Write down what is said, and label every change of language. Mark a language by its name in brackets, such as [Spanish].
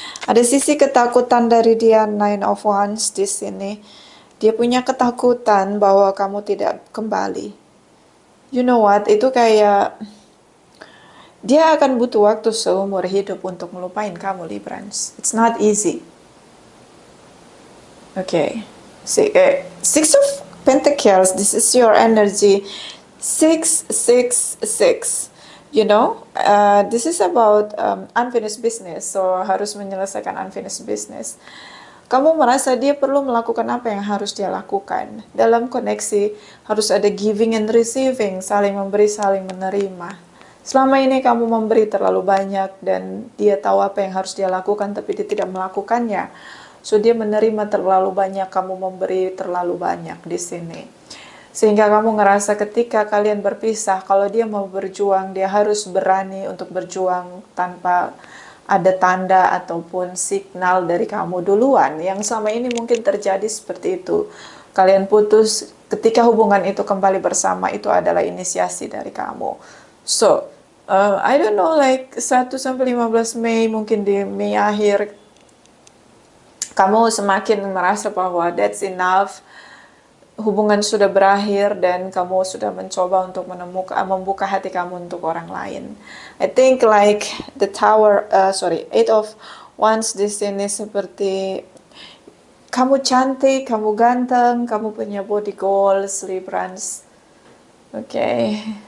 [Indonesian] Ada sisi ketakutan dari dia, Nine of Wands di sini. Dia punya ketakutan bahwa kamu tidak kembali. [English] You know what? [Indonesian] Itu kayak dia akan butuh waktu seumur hidup untuk melupain kamu, Librans. [English] It's not easy. Okay. Six of Pentacles, this is your energy. 666. You know, this is about unfinished business. [Indonesian] So harus menyelesaikan unfinished business. Kamu merasa dia perlu melakukan apa yang harus dia lakukan. Dalam koneksi harus ada [English] giving and receiving, [Indonesian] saling memberi, saling menerima. Selama ini kamu memberi terlalu banyak dan dia tahu apa yang harus dia lakukan tapi dia tidak melakukannya. So dia menerima terlalu banyak, kamu memberi terlalu banyak di sini. Sehingga kamu ngerasa ketika kalian berpisah, kalau dia mau berjuang, dia harus berani untuk berjuang tanpa ada tanda ataupun signal dari kamu duluan. Yang selama ini mungkin terjadi seperti itu. Kalian putus, ketika hubungan itu kembali bersama, itu adalah inisiasi dari kamu. [English] So, I don't know, like [Indonesian] 1-15 Mei, mungkin di Mei akhir, kamu semakin merasa bahwa [English] that's enough. [Indonesian] Hubungan sudah berakhir dan kamu sudah mencoba untuk membuka hati kamu untuk orang lain. [English] I think like the Eight of Wands [Indonesian] di sini seperti kamu cantik, kamu ganteng, kamu punya body goals, Librans. Okay.